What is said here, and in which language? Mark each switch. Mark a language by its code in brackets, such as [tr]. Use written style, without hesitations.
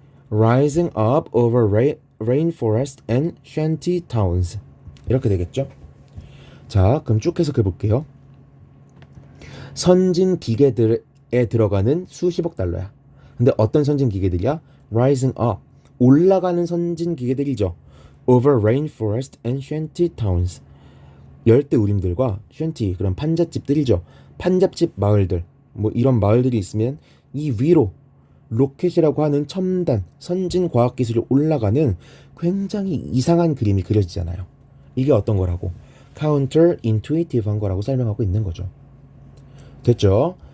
[en] Rising up over rainforest and shanty towns. [ko] 이렇게 되겠죠? 자, 그럼 쭉 해석해 볼게요. 선진 기계들에 들어가는 수십억 달러야. 근데 어떤 선진 기계들이야? [en] Rising up. [ko] 올라가는 선진 기계들이죠. [en] Over rainforest and shanty towns. [ko] 열대 우림들과 shanty, 그런 판잣집들이죠. 판잣집 마을들. 뭐 이런 마을들이 있으면 이 위로 로켓이라고 하는 첨단 선진 과학 기술이 올라가는 굉장히 이상한 그림이 그려지잖아요. 이게 어떤 거라고? counter intuitive한 거라고 설명하고 있는 거죠. 됐죠?